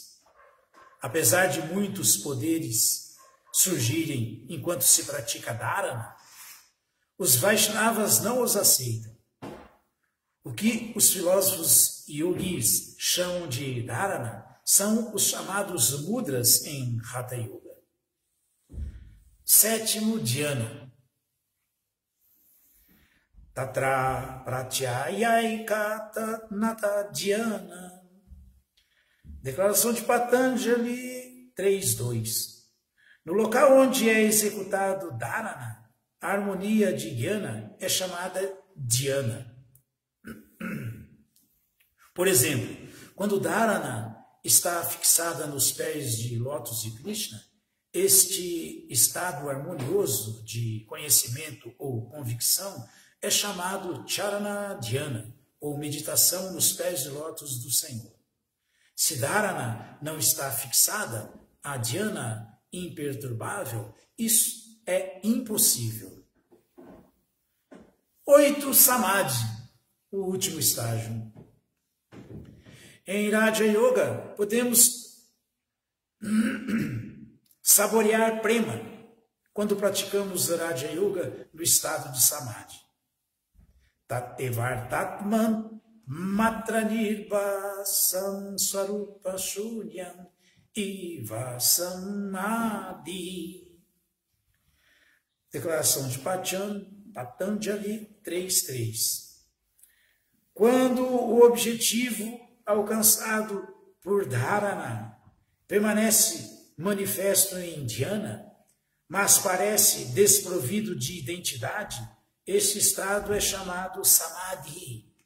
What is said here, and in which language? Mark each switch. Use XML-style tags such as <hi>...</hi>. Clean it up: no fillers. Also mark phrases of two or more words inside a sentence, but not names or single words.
<pt>Apesar de muitos poderes surgirem enquanto se pratica dharana, os Vaishnavas não os aceitam. O que os filósofos yogis chamam de dharana são os chamados mudras em Hatha Yoga. 7º dhyana.</pt> <sa>Tatra pratyayika nata dhyana.</sa> <pt>Declaração de Patanjali 3.2. No local onde é executado dharana, a harmonia de dhyana é chamada dhyana. Por exemplo, quando dharana está fixada nos pés de lótus de Krishna, este estado harmonioso de conhecimento ou convicção é chamado</pt> <sa>charana dhyana,</sa> <pt>ou meditação nos pés de lótus do Senhor. Se dharana não está fixada, a dhyana imperturbável, isso é impossível. 8. Samadhi, o último estágio. Em Raja Yoga, podemos saborear prema quando praticamos Raja Yoga no estado de Samadhi.</pt> <sa>Tatevar tatman matra nirbasam swarupa shunyam iva samadhi.</sa> <pt>Declaração de Patanjali 3.3. Quando o objetivo alcançado por dharana permanece manifesto em dhyana, mas parece desprovido de identidade, este estado é chamado samadhi.</pt>